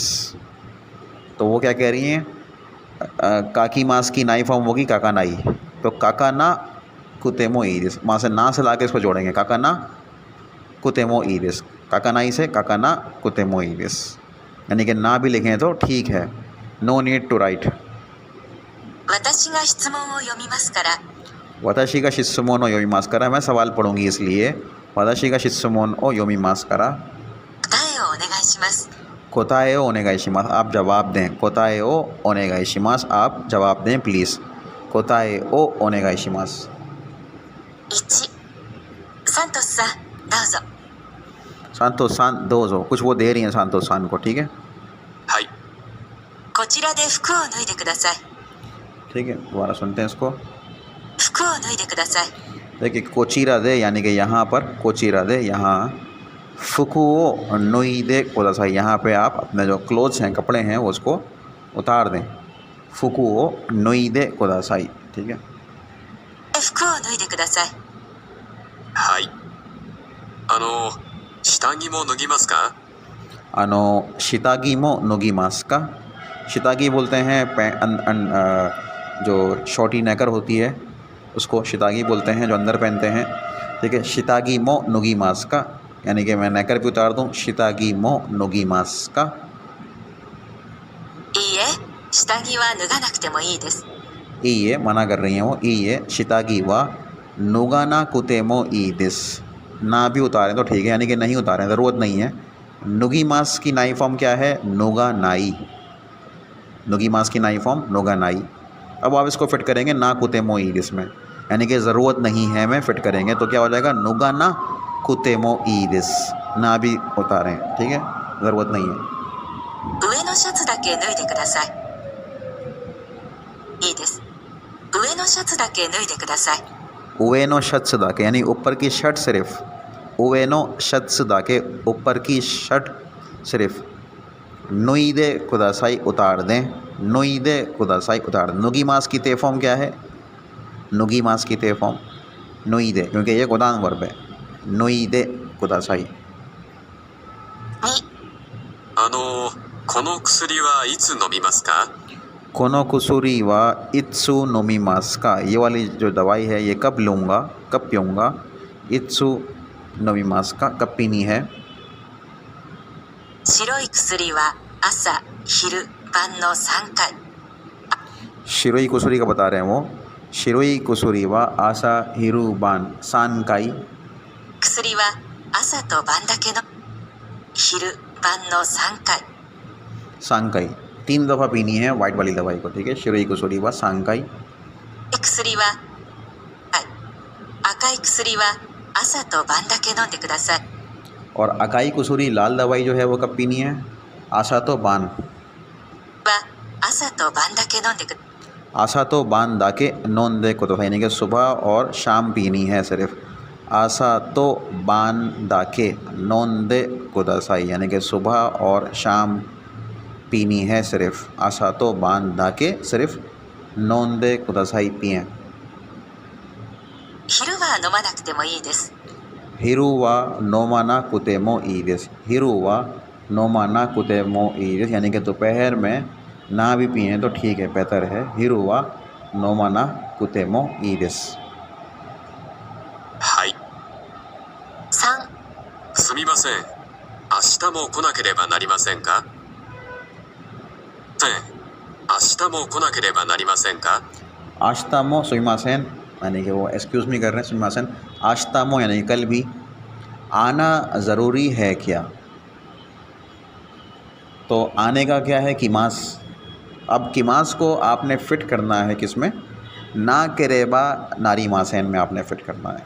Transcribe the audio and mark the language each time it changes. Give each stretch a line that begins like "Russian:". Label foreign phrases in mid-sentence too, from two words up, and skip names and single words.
Hindi: तो वो क्या कह रही हैं,
Japanese: 書きます
Hindi: की नाई फॉर्म होगी
Japanese: 書かない,
Hindi: तो
Japanese: 書かなくてもいいです,
Hindi: माँ से ना से ला के इसको जोड़ेंगे,
Japanese: 書かなくてもいいです. 書かない
Hindi: से
Japanese: 書かなくてもいいです,
Hindi: यानी कि ना भी लिखें तो ठीक है।
English: no need to write.
Japanese: 私が質問を読みますから。私が質問を読みますから,
Hindi: मैं सवाल पढ़ूंगी इसलिए
Japanese: 私が質問を読みますから. 答えをお願いします。答えをお願いします,
Hindi: आप जवाब दें।
Japanese: 答えをお願いします,
Hindi: आप जवाब दें प्लीज़।
Japanese: 答えをお願いします. 1、サントスさん、どうぞ。サントスさんどうぞ,
Hindi: कुछ वो दे रही हैं सांतोस सान को, ठीक है।
Japanese: はい。こちらで服を脱いでください。
Hindi: ठीक है, दोबारा सुनते हैं इसको।
Japanese: 服を脱いでください。
Hindi: देखिए
Japanese: こちらで
Hindi: यानी कि यहाँ पर
Japanese: こちらで,
Hindi: यहाँ
Japanese: 服を脱いでください,
Hindi: यहाँ पे आप अपने जो क्लोथ्स हैं, कपड़े हैं, वो उसको उतार दें।
Japanese: 服を脱いでください,
Hindi: ठीक है।
Japanese: 服を脱いでください。はい。下着も脱ぎますか？下着も脱ぎますか.
Hindi: शितागी बोलते हैं जो
English: shorty knicker
Hindi: होती है उसको शितागी बोलते हैं, जो अंदर पहनते हैं, ठीक है।
Japanese: 下着も脱ぎますか,
Hindi: यानी कि मैं नेकर भी उतार दूँ।
Japanese: 下着も脱ぎますか. いいえ、下着は脱がなくてもいいです。いいえ
Hindi: मना कर रही हैं वो,
Japanese: いいえ下着は脱がなくてもいいです,
Hindi: ना भी उतारें तो ठीक है, यानी कि नहीं उतारें, ज़रूरत नहीं है।
Japanese: 脱ぎます
Hindi: की नाई फॉर्म क्या है,
Japanese: 脱がない. 脱ぎます
Hindi: की नाई फॉर्म
Japanese: 脱がない.
Hindi: अब आप इसको फिट करेंगे
Japanese: なくてもいいです
Hindi: में, यानी कि ज़रूरत नहीं है में फिट करेंगे तो क्या हो जाएगा,
Japanese: 脱がなくてもいいです,
Hindi: ना भी उतारें, ठीक है, ज़रूरत नहीं है।
Japanese: 上のシャツだけ脱いでください。いいです。上のシャツだけ脱いでください。上のシャツだけ,
Hindi: यानी ऊपर की शर्ट सिर्फ।
Japanese: 上のシャツだけ,
Hindi: ऊपर की शर्ट सिर्फ।
Japanese: 脱いでください,
Hindi: उतार दें।
Japanese: 脱いでください,
Hindi: उतार दें।
Japanese: 脱ぎます
Hindi: की ते फॉर्म क्या है,
Japanese: 脱ぎます
Hindi: की ते फॉर्म नुईदे, क्योंकि ये गोदान वर्ब है।
Japanese: 脱いでください. 2、この薬はいつ飲みますかこの薬はいつ飲みますか,
Hindi: ये वाली जो दवाई है ये कब लूँगा, कब पीऊँगा।
Japanese: いつ飲みますか,
Hindi: कब पीनी है।
Japanese: 白い薬は朝、昼、晩の3回。白い薬
Hindi: का बता रहे हैं वो।
Japanese: 白い薬は朝昼晩3回. 薬は朝と晩だけの昼、晩の3回。
Hindi: सांकाई 3 दफ़ा पीनी है वाइट वाली दवाई को, ठीक है।
Japanese: 白い薬は3回. 薬は、はい、赤い薬は朝と晩だけ飲んでください。
Hindi: और
Japanese: 赤い薬
Hindi: लाल दवाई जो है वो कब पीनी है।
Japanese: 朝と晩. は朝と晩だけ飲んでください。朝と晩だけ飲んでこ,
Hindi: तो यानी कि सुबह और शाम पीनी है सिर्फ।
Japanese: 朝と晩だけ飲んでください,
Hindi: यानी कि सुबह और शाम पीनी है सिर्फ।
Japanese: 朝と晩だけ सिर्फ 飲んでください पिएँ। 昼は飲まなくてもいいです。昼は飲まなくてもいいです. 昼は飲まなくてもいいです,
Hindi: यानी कि दोपहर में ना भी पिए तो ठीक है, बेहतर है।
Japanese: 昼は飲まなくてもいいです. はい。 3、すみません。明日も来なければなりませんか明日も来なければなりませんか明日もすみません,
Hindi: यानी कि वो
English: excuse me
Hindi: कर रहे हैं।
Japanese: すみません明日も
Hindi: यानी कि कल भी। आना ज़रूरी है क्या, तो आने का क्या है, किमास। अब किमास को आपने फ़िट करना है किस में,
Japanese: なければなりません
Hindi: में आपने फ़िट करना है।